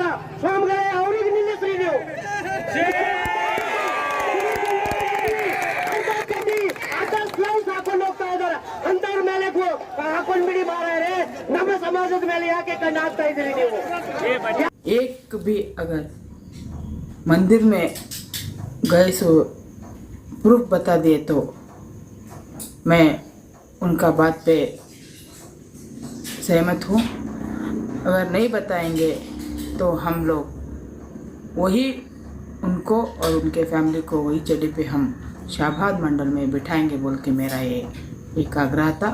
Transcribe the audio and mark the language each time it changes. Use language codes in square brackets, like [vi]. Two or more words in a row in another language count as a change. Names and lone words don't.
[kn] ಸ್ವಾಮಿಗಳೇ, ಅವರಿಗೆ ನಿಲ್ಲಿಸ್ರಿ ನೀವು. ಅರ್ಧ ಗ್ಲೌಸ್ ಹಾಕೊಂಡು ಹೋಗ್ತಾ ಇದ್ದಾರ. ಅಂತವ್ರ ಮೇಲೆ ಹಾಕೊಂಡ್ಬಿಡಿ ಮಾರಾಯರೆ. ನಮ್ಮ ಸಮಾಜದ ಮೇಲೆ ಯಾಕೆ ಕಣ್ಣು ಹಾಕ್ತಾ ಇದ್ದೀರಿ ನೀವು? [hi] एक भी अगर मंदिर में गए सो प्रूफ बता दिए तो मैं उनका बात पे सहमत हूँ. अगर नहीं बताएंगे तो हम लोग वही उनको और उनके फैमिली को वही चड्डी पे हम शाहबाद मंडल में बिठाएंगे बोल के मेरा ये एक आग्रह था.